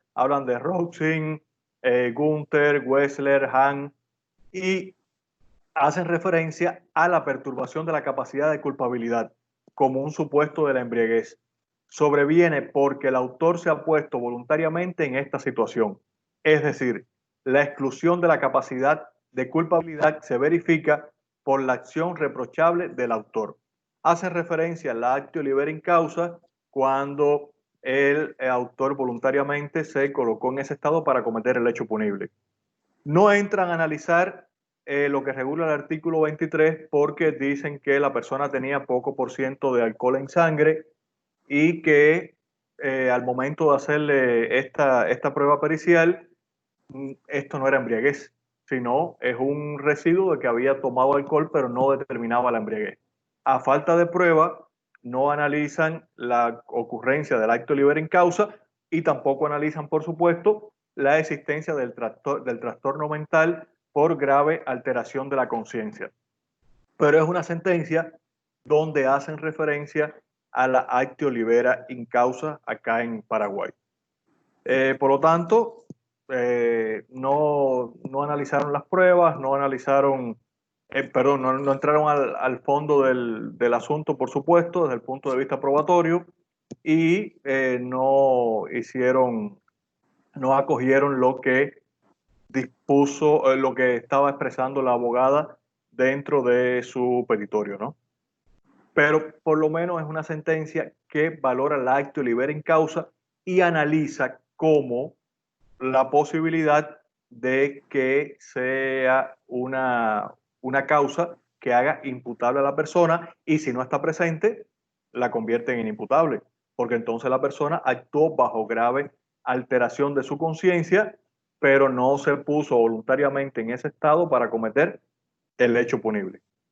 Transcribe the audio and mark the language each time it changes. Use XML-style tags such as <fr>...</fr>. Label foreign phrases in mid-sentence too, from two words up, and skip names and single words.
<es>Hablan de Rothschild, Gunther, Wessler, Hahn, y hacen referencia a la perturbación de la capacidad de culpabilidad como un supuesto de la embriaguez. Sobreviene porque el autor se ha puesto voluntariamente en esta situación. Es decir, la exclusión de la capacidad de culpabilidad se verifica por la acción reprochable del autor. Hacen referencia al</es> <la>actio liber in causa</la> <es>cuando el autor voluntariamente se colocó en ese estado para cometer el hecho punible. No entran a analizar lo que regula el artículo 23 porque dicen que la persona tenía poco por ciento de alcohol en sangre y que al momento de hacerle esta prueba pericial, esto no era embriaguez, sino es un residuo de que había tomado alcohol pero no determinaba la embriaguez. A falta de prueba, no analizan la ocurrencia del acto</es> <la>liber in causa</la> <es>y tampoco analizan, por supuesto, la existencia del trastorno mental por grave alteración de la conciencia. Pero es una sentencia donde hacen referencia a la</es> <la>actio libera in causa</la> <es>acá en Paraguay. Por lo tanto, no analizaron las pruebas, no analizaron, no entraron al fondo del asunto, por supuesto, desde el punto de vista probatorio, y no acogieron lo que dispuso, lo que estaba expresando la abogada dentro de su petitorio, ¿no? Pero por lo menos es una sentencia que valora la</es> <la>actio libera in causa</la> <es>y analiza cómo la posibilidad de que sea una causa que haga imputable a la persona y si no está presente, la convierte en inimputable, porque entonces la persona actuó bajo grave alteración de su conciencia, pero no se puso voluntariamente en ese estado para cometer el hecho punible.</es>